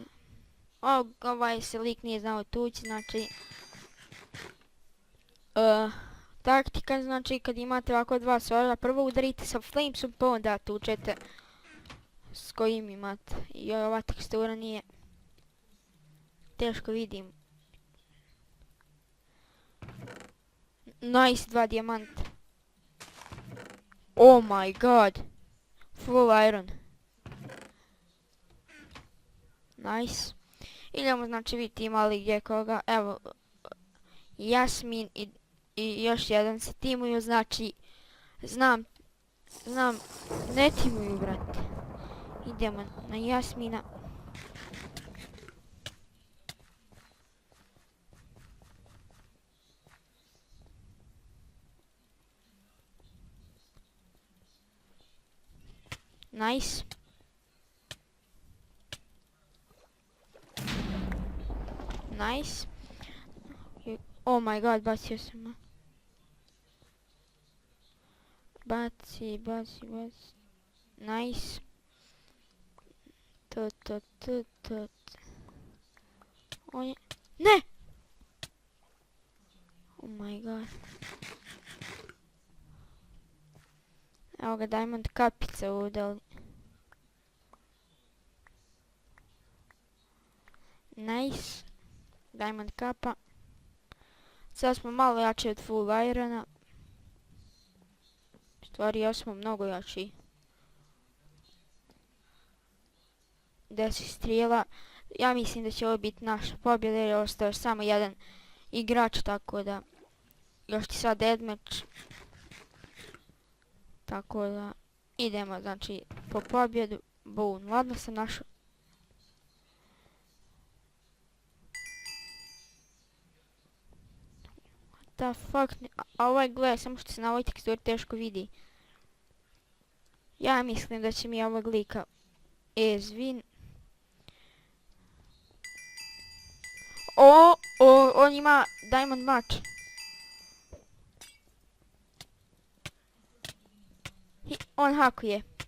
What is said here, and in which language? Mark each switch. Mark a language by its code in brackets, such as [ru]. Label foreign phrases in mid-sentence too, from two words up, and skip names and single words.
[bs] Ovaj se lik nije znao tući, znači, taktika, znači kad imate ovako dva svaža, prvo udarite sa flamesom, pa onda tučete s kojim imate. I ova tekstura nije teško vidim. Nice, 2 dijamanta. [en] Oh my god. Full iron. [bs] Nice. Idemo znači vidjeti imali gdje koga. Evo, Jasmin i još jedan se timuju, znači znam, ne timuju, brate. Idemo na Jasmina. Nice. Nice. [en] Oh my god, [bs] bacio sam. Baci. Nice. To. Ne! [en] my god. [bs] Evo ga diamond kapica ovdje. Nice. Diamond kapa. Sad smo malo jači od full irona. U stvari ja smo mnogo jači. 10 strijela. Ja mislim da će ovo biti naša pobjeda jer je ostao još samo jedan igrač, tako da još ti sad deathmatch. Tako da idemo znači po pobjedu. Boom, ladno sam našao. [en] What the fuck, [bs] a ovaj gleda, samo što se na ovoj teksturi teško vidi. Ja mislim da će mi ovog lika win. On ima [en] diamond match. [bs] On hakuje.